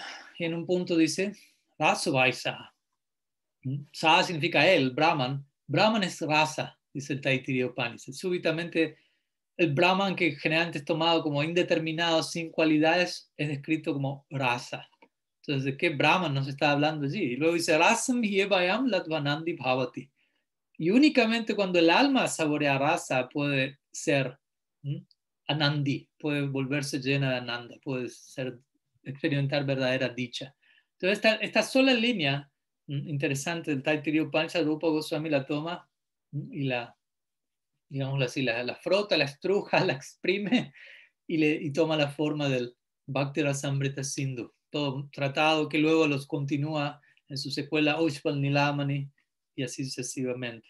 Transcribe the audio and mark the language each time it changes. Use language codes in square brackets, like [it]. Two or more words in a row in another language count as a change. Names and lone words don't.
[es] Y en un punto dice, Rasuvaisa. Sa significa él, Brahman. Brahman es rasa, dice el Taittiriya Upanishad. Súbitamente el Brahman, que generalmente es tomado como indeterminado, sin cualidades, es descrito como rasa. Entonces, ¿de qué Brahman nos está hablando allí? Y luego dice, [sa] रसं ह्येवायं लब्ध्वानन्दी भवति. [es] Y únicamente cuando el alma saborea rasa puede ser anandi, puede volverse llena de ananda, puede experimentar verdadera dicha. Entonces, esta sola línea interesante del Taittiriya Upanishad, Rupa Goswami la toma y digámoslo así, la frota, la estruja, la exprime y toma la forma del Bhakti Rasamrita Sindhu, todo un tratado que luego los continúa en su secuela Ushpal Nilamani y así sucesivamente.